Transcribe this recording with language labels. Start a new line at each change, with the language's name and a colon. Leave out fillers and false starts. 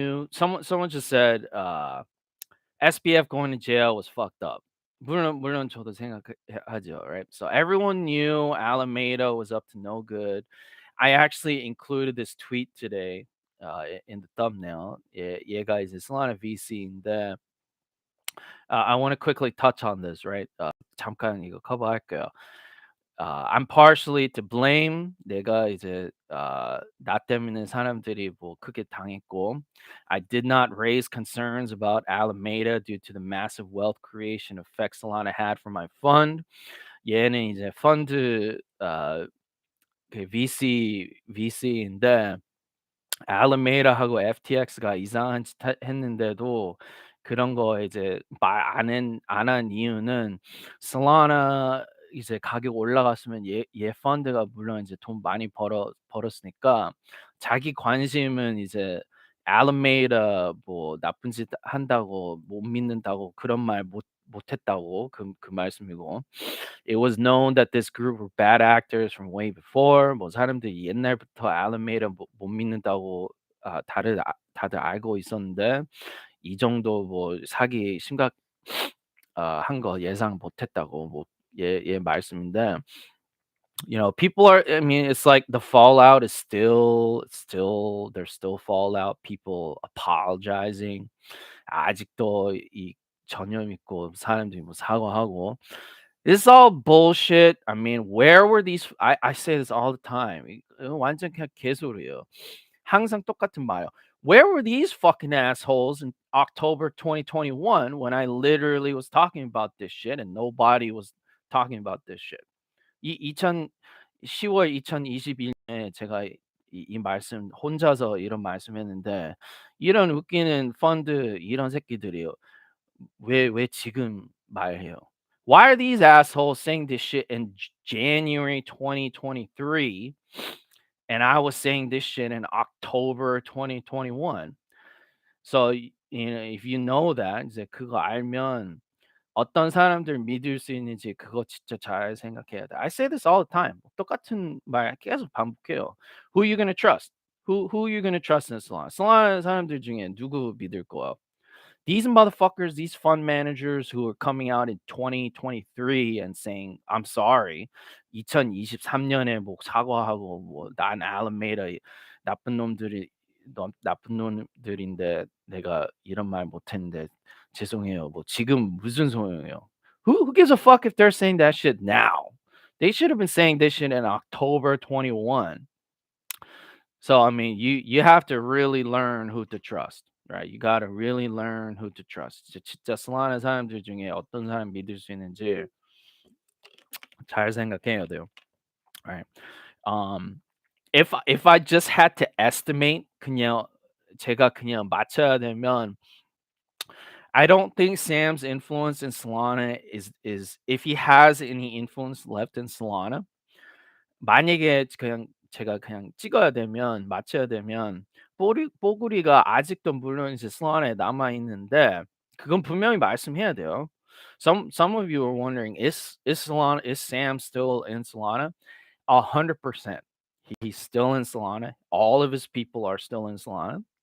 English: Someone just said, SBF going to jail was fucked up.
Korean: 물론 저도 생각하죠,
English: right? So everyone knew Alameda was up to no good. I actually included this tweet today, in the thumbnail.
Korean: 얘가 이제 Solana VC인데,
English: I want to quickly touch on this, right?
Korean: 잠깐 이거 커버할게요.
English: I'm partially to blame.
Korean: 내가 이제 나 때문에 사람들이 뭐 크게 당했고,
English: I did not raise concerns about Alameda due to the massive wealth creation effects Solana had for my fund.
Korean: 얘는 이제 펀드 그 VC인데 알라메이다하고 FTX가 이상한 짓 했는데도 그런 거 이제 말 안 한 이유는 솔라나 이제 가격 올라갔으면 얘 펀드가 물론 이제 돈 많이 벌었으니까 자기 관심은 이제 알라메이다 뭐 나쁜 짓 한다고 못 믿는다고 그런 말 못했다고 그 말씀이고.
English: It was known that this group were bad actors from way before.
Korean: 뭐 사람들이 옛날부터 알라메이다 못 믿는다고 다들 알고 있었는데 이 정도 뭐 사기 한 거 예상 못했다고 뭐 얘 말씀인데
English: people are I mean it's like the fallout is still there's still fallout people apologizing
Korean: 아직도 이 전염 있고 사람들이 뭐 사과하고
English: this is all bullshit. I mean, where were these? I say this all the time.
Korean: 이거 완전 그냥 개소리예요. 항상 똑같은 말이에요.
English: Where were these fucking assholes in October 2021 when I literally was talking about this shit and nobody was talking about this shit?
Korean: 이 10월 2021년에 제가 이 말씀 혼자서 이런 말씀했는데 이런 웃기는 펀드 이런 새끼들이요. 왜 지금 말해요?
English: Why are these assholes saying this shit in January 2023 and I was saying this shit in October 2021? So if you know that
Korean: 이제 그거 알면 어떤 사람들 믿을 수 있는지 그거 진짜 잘 생각해야 돼.
English: I say this all the time.
Korean: 똑같은 말 계속 반복해요.
English: Who you gonna trust? Who you gonna trust in Solana?
Korean: Solana 사람들 중에 누구 믿을 거야?
English: These motherfuckers, these fund managers who are coming out in 2023 and saying, "I'm sorry."
Korean: 2023년에 뭐 사과하고 뭐 "난 알라메이다 나쁜 놈들이 나쁜 놈들인데 내가 이런 말 못했는데 죄송해요." 뭐 지금 무슨 소용이에요?
English: Who gives a fuck if they're saying that shit now? They should have been saying this shit in October 21. So I mean, you have to really learn who to trust, right? You got to really learn who to trust.
Korean: 진짜 슬라는 사람들 중에 어떤 사람 믿을 수 있는지 잘 생각해야 돼요,
English: right? Um, if I just had to estimate,
Korean: 그냥 제가 그냥 맞춰야 되면,
English: I don't think Sam's influence in Solana is if he has any influence left in Solana.
Korean: 만약에 그냥 제가 그냥 찍어야 되면 맞춰야 되면 뽀글이가 아직도 물론 이제 슬라나에 남아 있는데 그건 분명히 말씀해야 돼요.
English: Some of you are wondering, is Sam still in Solana? 100%. He's still in Solana. All of his people are still in Solana.